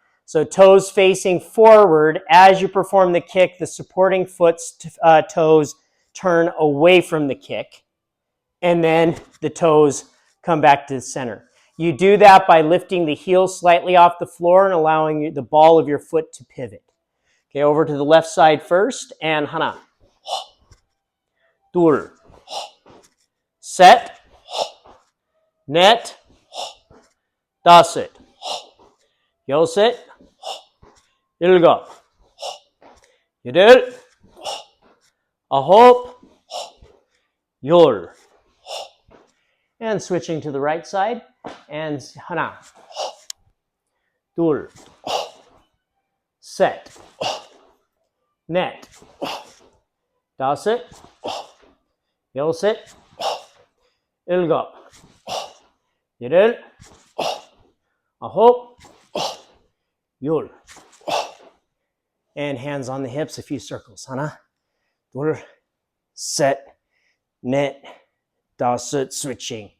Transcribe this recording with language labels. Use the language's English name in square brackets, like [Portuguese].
[English] So toes facing forward. As you perform the kick, the supporting foot's toes turn away from the kick, and then the toes come back to the center. You do that by lifting the heel slightly off the floor and allowing the ball of your foot to pivot. Okay, over to the left side first, and [Korean] 하나, 둘, 셋, 넷, 다섯, 여섯, 일곱, 여덟, 아홉, 열. [English] And switching to the right side, and [Korean] 하나, 둘, 셋, 넷, 다섯, 여섯, 일곱, 여덟, 아홉, 열. [English] And hands on the hips, a few circles. [Korean] 하나, 둘, 셋, 넷, 다섯, [English] switching.